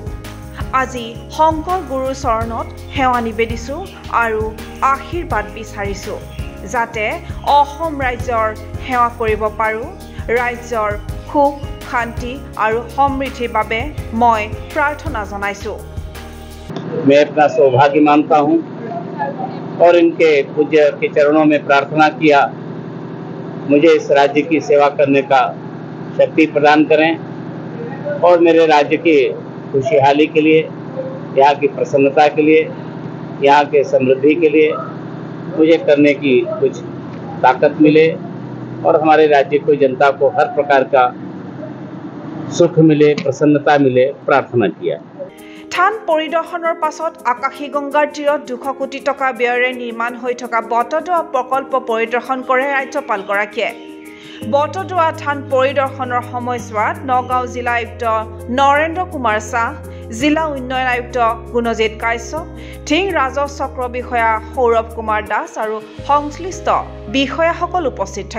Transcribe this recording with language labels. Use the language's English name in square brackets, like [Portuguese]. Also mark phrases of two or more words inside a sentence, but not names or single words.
[Assamese] আজি শংকৰ গুৰুৰ চৰণত সেৱা নিবেদিছোঁ আৰু আশীৰ্বাদ বিচাৰিছোঁ যাতে অসম ৰাজ্যৰ সেৱা কৰিব পাৰোঁ। ৰাজ্যৰ সুখ শান্তি আৰু সমৃদ্ধিৰ বাবে মই প্ৰাৰ্থনা জনাইছোঁ। [Hindi] मैं अपना सौभाग्य मानता हूँ और इनके पूज्य के चरणों में प्रार्थना किया मुझे इस राज्य की सेवा करने का शक्ति प्रदान करें और मेरे राज्य की खुशहाली के लिए, यहाँ की प्रसन्नता के लिए, यहाँ के समृद्धि के लिए मुझे करने की कुछ ताकत मिले और हमारे राज्य को जनता को हर प्रकार का सुख मिले, प्रसन्नता मिले, प्रार्थना किया। [Assamese] থান পৰিদৰ্শনৰ পাছত আকাশী গংগাৰ তীৰত 200 কোটি টকা ব্যয়েৰে নিৰ্মাণ হৈ থকা বটদ্ৰৱা প্ৰকল্প পৰিদৰ্শন কৰে ৰাজ্যপালগৰাকীয়ে। বটদ্ৰৱা থান পৰিদৰ্শনৰ সময়ছোৱাত নগাঁও জিলা আয়ুক্ত নৰেন্দ্ৰ কুমাৰ শাহ, জিলা উন্নয়ন আয়ুক্ত গুণজিৎ কাশ্যপ, ঠিং ৰাজহ চক্ৰ বিষয়া সৌৰভ কুমাৰ দাস আৰু সংশ্লিষ্ট বিষয়াসকল উপস্থিত থাকে।